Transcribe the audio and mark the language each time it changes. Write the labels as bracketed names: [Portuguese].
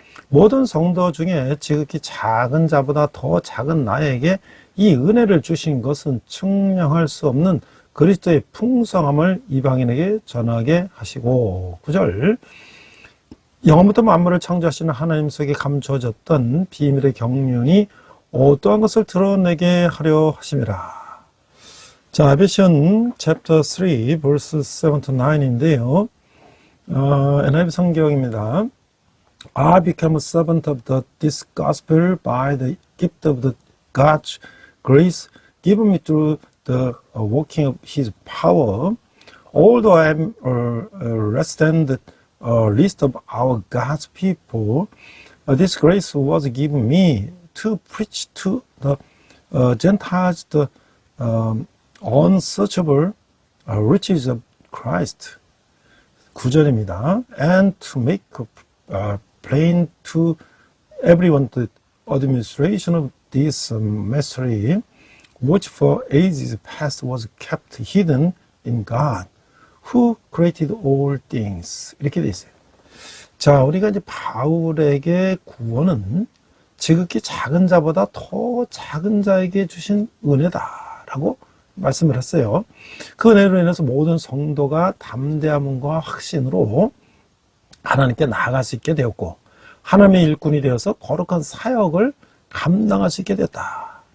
[Korean] 모든 성도 중에 지극히 작은 자보다 더 작은 나에게 이 은혜를 주신 것은 측량할 수 없는 그리스도의 풍성함을 이방인에게 전하게 하시고, 9절, 영원부터 만물을 창조하시는 하나님 속에 감춰졌던 비밀의 경륜이 어떠한 것을 드러내게 하려 하심이라. 자, 에베시언 [English] chapter 3 verse 7 to [Korean] 9인데요. NIV 성경입니다. [English] I became a servant of this gospel by the gift of the God's grace given me through the working of His power. Although I am less than the least of our God's people, this grace was given me to preach to the Gentiles the unsearchable riches of Christ. [Korean] 9절입니다. [English] And to make plain to everyone the administration of this mystery, which for ages past was kept hidden in God, who created all things. [Korean] 이렇게 돼 있어요. 자, 우리가 이제 바울에게 구원은 지극히 작은 자보다 더 작은 자에게 주신 은혜다라고 말씀을 했어요. 그 은혜로 인해서 모든 성도가 담대함과 확신으로 하나님께 나아갈 수 있게 되었고, 하나님의 일꾼이 되어서 거룩한 사역을 감당할 수 있게 됐다.